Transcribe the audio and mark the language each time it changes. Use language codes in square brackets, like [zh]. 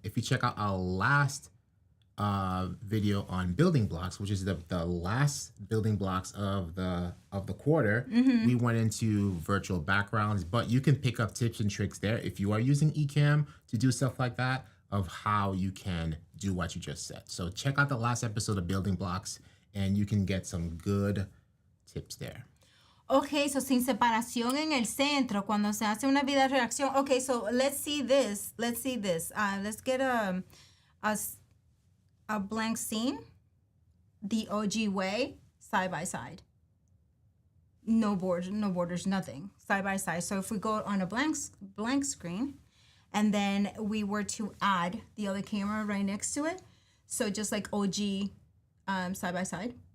[en] If you check out our last video on building blocks, which is the last building blocks of the quarter, we went into virtual backgrounds. But you can pick up tips and tricks there if you are using Ecamm to do stuff like that, of how you can do what you just said. So check out the last episode of building blocks, and you can get some good tips there. Okay, so [es] sin separación en el centro cuando se hace una video reacción. [en] Okay, so let's see this. Let's get a blank scene, the OG way, side by side. No borders, nothing. Side by side. So if we go on a blank screen, and then we were to add the other camera right next to it, so just like OG side by side.